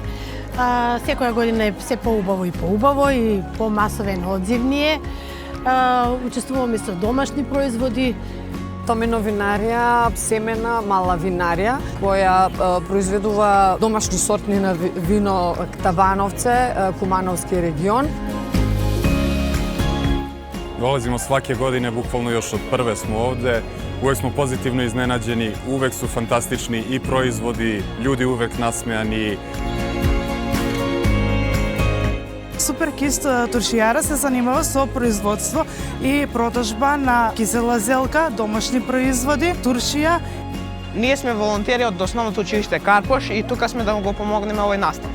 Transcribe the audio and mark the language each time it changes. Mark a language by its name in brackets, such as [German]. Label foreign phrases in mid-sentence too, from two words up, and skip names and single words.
[Macedonian] Секоја година е се поубаво и помасовен одзив ние. Учествуваме со домашни производи. Томино винарија, семена, мала винарија, која произведува домашни сортни на вино Тавановце, Кумановски регион. [Serbian] Dolazimo svake godine, bukvalno još od prve smo ovde. Uvek smo pozitivno iznenađeni, uvek su fantastični i proizvodi, ljudi uvek nasmejani. [Macedonian] Суперкист туршијара се занимава со производство и продажба на кисела зелка, домашни производи, туршија. Ние сме волонтери од основното училиште Карпош и тука сме да го помогнеме овој настав.